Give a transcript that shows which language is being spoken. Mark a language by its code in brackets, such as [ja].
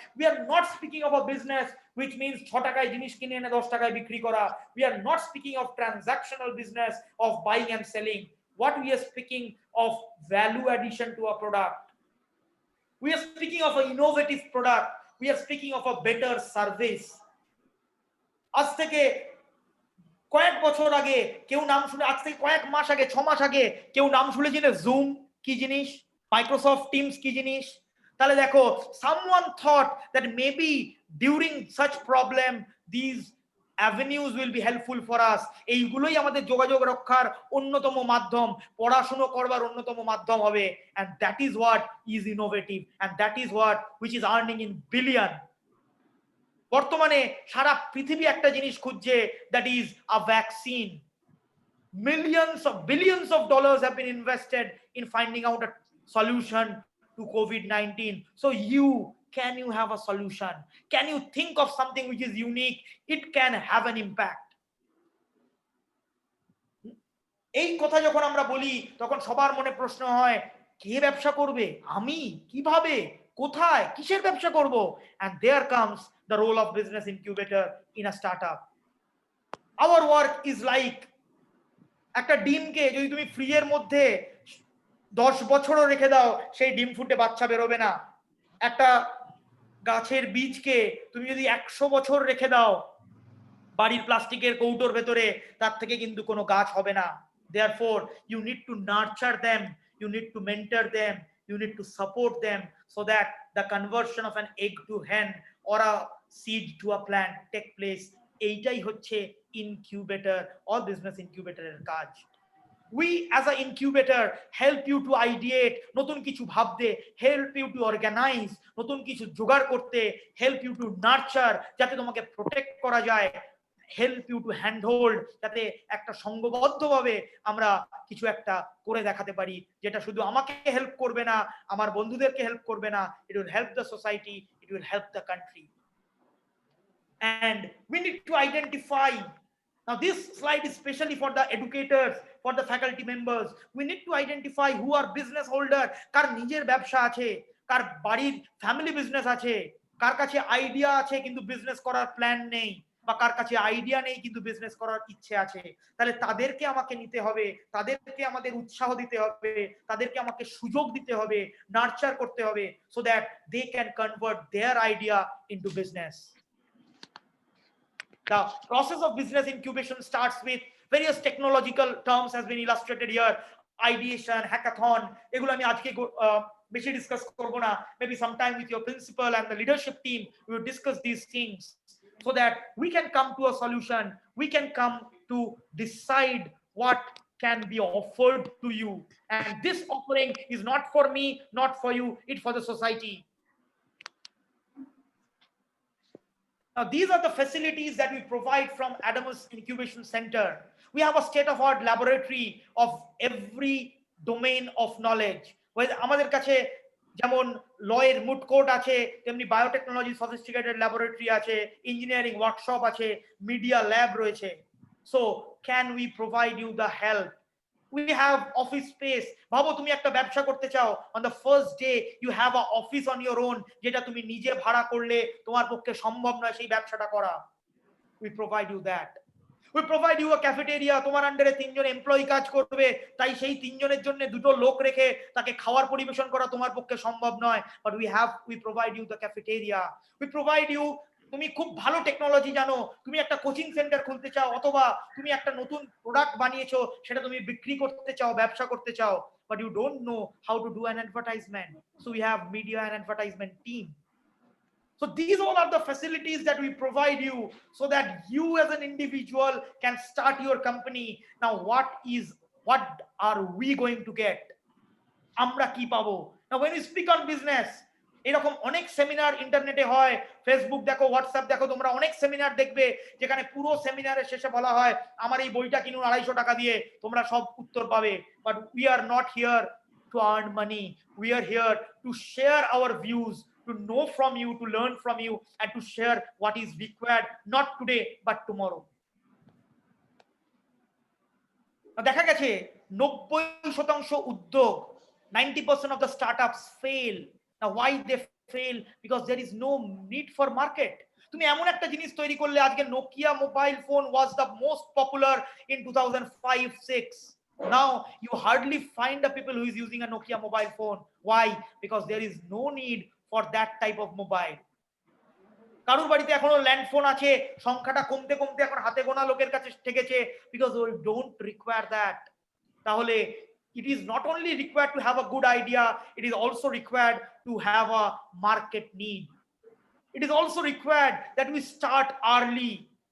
[en] We are not speaking of a business which means [bn] 6 টাকায় জিনিস কিনে এনে 10 টাকায় বিক্রি করা. [en] We are not speaking of transactional business of buying and selling. What we are speaking of value addition to a product. We are speaking of an innovative product. We are speaking of a better service. [bn] আজ থেকে কয়েক বছর আগে কেউ নাম শুনে, আজ থেকে কয়েক মাস আগে, 6 মাস আগে কেউ নাম শুনেছিল জুম কি জিনিস, মাইক্রোসফট টিমস কি জিনিস? তাহলে দেখো, [en] someone thought that maybe during such problem these avenues will be helpful for us. [bn] এইগুলোই আমাদের যোগাযোগ রক্ষার অন্যতম মাধ্যম, পড়াশোনা করবার অন্যতম মাধ্যম হবে, [en] and that is what is innovative, and that is what which is earning in billion. [bn] বর্তমানে সারা পৃথিবী একটা জিনিস খুঁজছে, [en] that is a vaccine. Billions of dollars have been invested in finding out a solution to COVID-19. So can you have a solution? Can you think of something which is unique? It can have an impact. [bn] এই কথা যখন আমরা বলি তখন সবার মনে প্রশ্ন হয়, কে ব্যবসা করবে? আমি? কিভাবে? কোথায়? কিসের ব্যবসা করব? [en] And there comes the role of business incubator in a startup. Our work is like [bn] একটা ডিমকে যদি তুমি ফ্রিজের মধ্যে 10 বছরও রেখে দাও, সেই ডিম ফুটে বাচ্চা বেরোবে না। একটা গাছের বীজকে তুমি যদি 100 বছর রেখে দাও বাড়ির প্লাস্টিকের কৌটোর ভেতরে, তার থেকে কিন্তু কোনো গাছ হবে না। [en] Therefore you need to nurture them, you need to mentor them, you need to support them so that the conversion of an egg to hen or a seed to a plant take place. [bn] এইটাই হচ্ছে incubator or business ইনকিউবেটরের কাজ। [en] We as an incubator help you to ideate, [bn] নতুন কিছু ভাবতে, [en] help you to organize, [bn] নতুন কিছু জোগাড় করতে, [en] help you to nurture, [bn] যাতে তোমাকে প্রোটেক্ট করা যায়, [en] help you to handhold, [bn] যাতে একটা সংঘবদ্ধভাবে আমরা কিছু একটা করে দেখাতে পারি, যেটা শুধু আমাকে হেল্প করবে না, আমার বন্ধুদেরকে হেল্প করবে না, [en] it will help the society, it will help the country. And we need to identify. Now this slide is especially for the educators, for the faculty members. We need to identify who are business holder, [bn] কার নিজের ব্যবসা আছে, কার বাড়ির family business আছে, কার কাছে idea আছে কিন্তু business করার plan নেই, বা কার কাছে আইডিয়া নেই কিন্তু বিজনেস করার ইচ্ছে আছে। তাহলে তাদেরকে আমাকে নিতে হবে, তাদেরকে আমাদের উৎসাহ দিতে হবে, তাদেরকে আমাকে সুযোগ দিতে হবে, নার্চার করতে হবে, [en] so that they can convert their idea into business. The process of business incubation starts with various technological terms has been illustrated here. [bn] Ideation, hackathon, এগুলো আমি আজকে বেশি ডিসকাস করব না। [en] Maybe sometime with your principal and the leadership team we will discuss these things so that we can come to a solution, we can come to decide what can be offered to you, and this offering is not for me, not for you, it's for the society. Now, these are the facilities that we provide from Adamus Incubation Center. We have a state-of-art laboratory of every domain of knowledge. [bn] আমাদের কাছে যেমন লয়ের mood court আছে, তেমনি biotechnology sophisticated laboratory আছে, engineering workshop আছে, media lab রয়েছে। [en] So, can we provide you the help? We have office space. [bn] ভাবো তুমি একটা ব্যবসা করতে চাও, [en] on the first day you have a office on your own, [bn] যেটা তুমি নিজে ভাড়া করলে তোমার পক্ষে সম্ভব নয় সেই ব্যবসাটা করা। [en] We provide you that. We provide you a cafeteria, [bn] তোমার আন্ডারে 3 জন এমপ্লয়ি কাজ করবে, তাই সেই 3 জনের জন্য দুটো লোক রেখে তাকে খাবার পরিবেশন করা তোমার পক্ষে সম্ভব নয়, [en] but we provide you the cafeteria. We provide you, [bn] তুমি খুব ভালো টেকনোলজি জানো, তুমি একটা কোচিং সেন্টার খুলতে চাও, অথবা তুমি একটা নতুন প্রোডাক্ট বানিয়েছো, সেটা তুমি বিক্রি করতে চাও, ব্যবসা করতে চাও, [en] but you don't know how to do an advertisement. So we have media and advertisement team. So these all are the facilities that we provide you so that you as an individual can start your company. Now what are we going to get? [bn] আমরা কি পাবো? [en] Now when we speak on business, [bn] এরকম অনেক seminar ইন্টারনেটে হয়, Facebook দেখো, WhatsApp দেখো, তোমরা অনেক সেমিনার দেখবে যেখানে পুরো সেমিনারের শেষে বলা হয় আমার এই বইটা কিনুন 250 টাকা দিয়ে, তোমরা সব উত্তর পাবে। [en] But we are not here to earn money. We are here to share our views, to know from you, to learn from you, and to share what is required, not today but tomorrow. [bn] দেখা গেছে 90% উদ্যোগ, [en] 90% of the startups fail. Now why they fail? Because there is no need for market. [bn] তুমি এমন একটা জিনিস তৈরি করলে, আজকে Nokia mobile phone [en] was the most popular in 2005-6. Now you hardly find a people who is using a Nokia mobile phone. Why? Because there is no need for that type of mobile. [bn] কারোর বাড়িতে এখনো land phone আছে, সংখ্যাটা কমতে কমতে এখন হাতে গোনা লোকের কাছে ঠেকেছে, because [en] we don't require that. তাহলে it is not only required to have a good idea, it is also required to have a market need. It is also required that we start early.